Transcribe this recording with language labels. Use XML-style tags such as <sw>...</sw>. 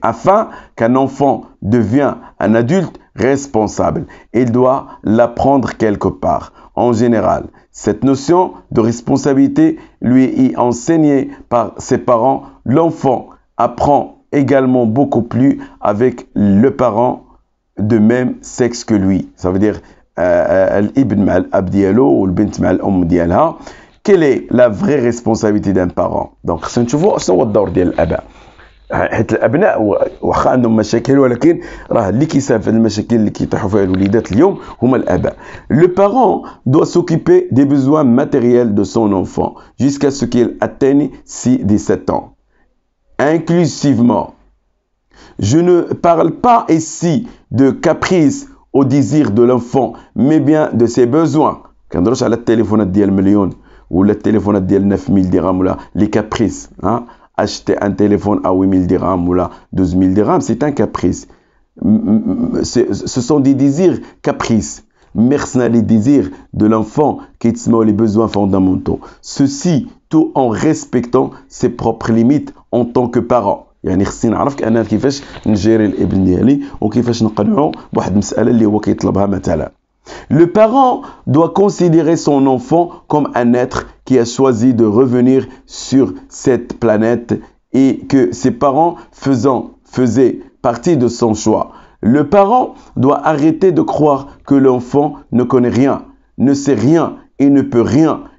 <fr>Afin qu'un enfant devienne un adulte responsable, il doit l'apprendre quelque part. En général, cette notion de responsabilité lui est enseignée par ses parents. L'enfant apprend également beaucoup plus avec le parent de même sexe que lui. Ça veut dire</fr> <ar>الابن مع الاب ديالو والبنت مع الام ديالها.</ar> <fr>Quelle est la vraie responsabilité d'un parent? Donc</fr> <ar>خصنا نشوفوا شنو هو الدور ديال الاباء. حيت الابناء واخا عندهم مشاكل ولكن راه اللي كيساهم في المشاكل اللي كيطيحوا فيها الوليدات اليوم هما الاباء.</ar> <fr>Le parent doit s'occuper des besoins matériels de son enfant jusqu'à ce qu'il atteigne 17 ans. Inclusivement. Je ne parle pas ici de caprice au désir de l'enfant, mais bien de ses besoins.</fr> <ar>كنهضروش على التليفونات ديال مليون ولا التليفونات ديال 9000 درهم ولا</ar> <fr>les caprices, hein? Acheter un téléphone à 8000 dirhams ou là 12 000 dirhams, c'est un caprice. Ce sont des désirs caprices. Mercenaires les désirs de l'enfant qui expriment les besoins fondamentaux. Ceci tout en respectant ses propres limites en tant que parent.</fr> <ar>يعني خصني نعرف انا كيفاش نجيري الابن ديالي وكيفاش نقنعو بواحد المساله اللي هو كيطلبها مثلا.</ar> <fr>Le parent doit considérer son enfant comme un être qui a choisi de revenir sur cette planète et que ses parents faisaient partie de son choix. Le parent doit arrêter de croire que l'enfant ne connaît rien, ne sait rien et ne peut rien.</fr>